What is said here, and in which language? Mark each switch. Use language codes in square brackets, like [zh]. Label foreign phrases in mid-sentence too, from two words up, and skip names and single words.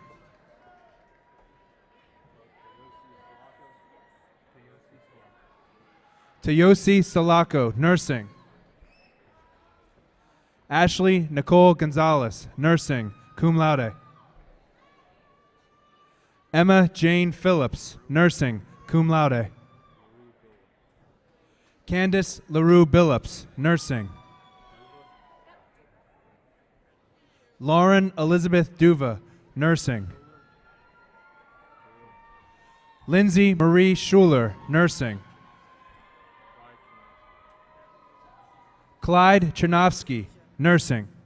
[en] Tayosi Salako, nursing. Ashley Nicole Gonzalez, nursing, [la] cum laude. [en] Emma Jane Phillips, nursing, [la] cum laude. [en] Candace LaRue Billups, nursing. Lauren Elizabeth Duva, nursing. Lindsay Marie Schuler, nursing. Clyde Chernovsky, nursing.